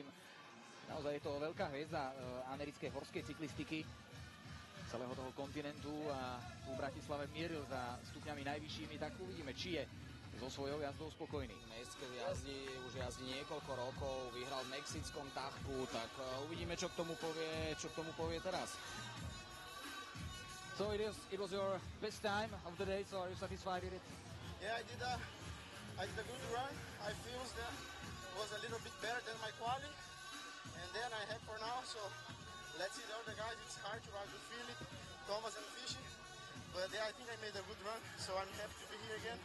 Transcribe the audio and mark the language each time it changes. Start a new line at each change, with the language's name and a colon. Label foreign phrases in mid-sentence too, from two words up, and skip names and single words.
Slovak: Naozaj je to veľká hviezda americkej horskej cyklistiky celého toho kontinentu a tu v Bratislave mieril za stupňami najvyššími, tak uvidíme, či je so svojou jazdou spokojný. Mestské už jazdí niekoľko rokov, vyhral v mexickom Tahku, tak uvidíme, čo k tomu povie teraz.
English: So it was your best time of the day, so are you satisfied with it? Yeah, I did a good run. I feel that was a little bit better than my quali, and then I had for now, so let's see the other guys. It's hard to ride with Philip, Thomas and Fishy, but yeah, I think I made a good run, so I'm happy to be here again.